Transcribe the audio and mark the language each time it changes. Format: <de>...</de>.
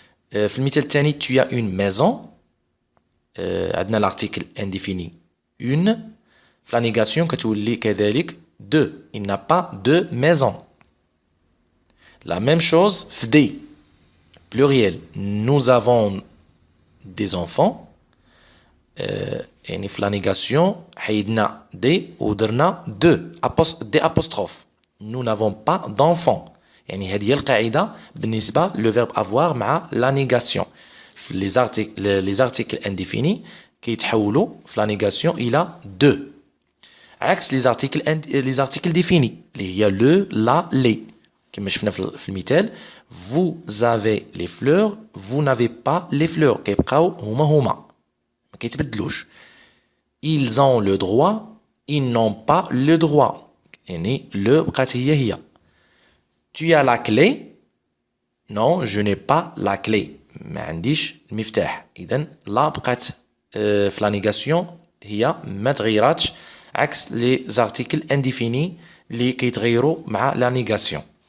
<ar>في المثال الثاني</ar> <fr>tu as une maison.</fr> <ar>عندنا</ar> <fr>l'article indéfini une.</fr> <ar>في la négation كتولي كذلك de.</ar> <fr>Il n'a pas de maison. La même chose في des. Pluriel. Nous avons des enfants.</fr> <ar>يعني في la négation حيدنا des ودرنا des apostrophes.</ar> <fr>Nous n'avons pas d'enfants.</fr> <ar>يعني هذه هي القاعدة بالنسبة le verbe avoir مع la négation.</ar> <fr>les articles indéfinis</fr> <ar>كيتحولوا في</ar> <fr>la négation إلى de.</fr> <ar>عكس</ar> <fr>les articles définis</fr> <ar>اللي هي</ar> <fr>le, la, les.</fr> <ar>كما شفنا في المثال</ar> <fr>vous avez les fleurs, vous n'avez pas les fleurs.</fr> <ar>كيبقاو هما ما كيتبدلوش.</ar> <fr>ils ont le droit, ils n'ont pas le droit.</fr> <ar>يعني le بقات هي.</ar> <fr>tu as la clé. non, je n'ai pas la clé.</fr> <ar>ما عنديش المفتاح. إذن لا بقات في la négation هي ما تغيراتش عكس les articles indéfinis اللي كيتغيروا مع la négation.</ar>